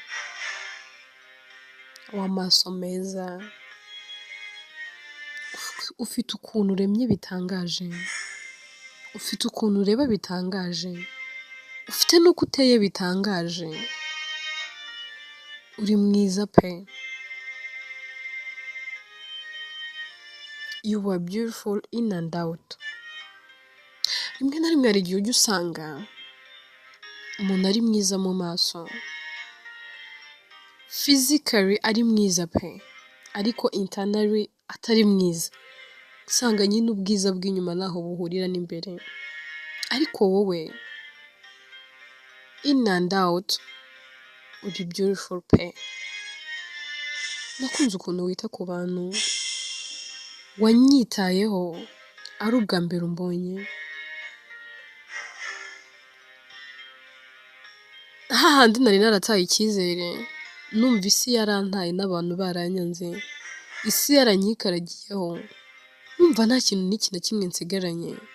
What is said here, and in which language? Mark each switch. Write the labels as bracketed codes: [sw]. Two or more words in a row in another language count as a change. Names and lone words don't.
[rw] w'amaso meza, ufite ukuntu uremye bitangaje, ufite ukuntu ureba bitangaje, ufite n'uko uteye bitangaje, uri mwiza pe, [en] you are beautiful in and out. [rw] Rimwe na rimwe hari igihe ujya usanga umuntu ari mwiza mu maso, physically ari mwiza pe, ariko internally atari mwiza, usanga nyine ubwiza bw'inyuma ntaho buhurira n'imbere. Ariko wowe [en] in and out [rw] uri beautiful pe. Nakunze ukuntu wita ku bantu, wanyitayeho ari ubwa mbere umbonye. Hahandi nari narataye icyizere, numva isi yarantaye n'abantu baranyanze, isi yaranyikaragiyeho, numva nta kintu n'iki na kimwe nsigaranye.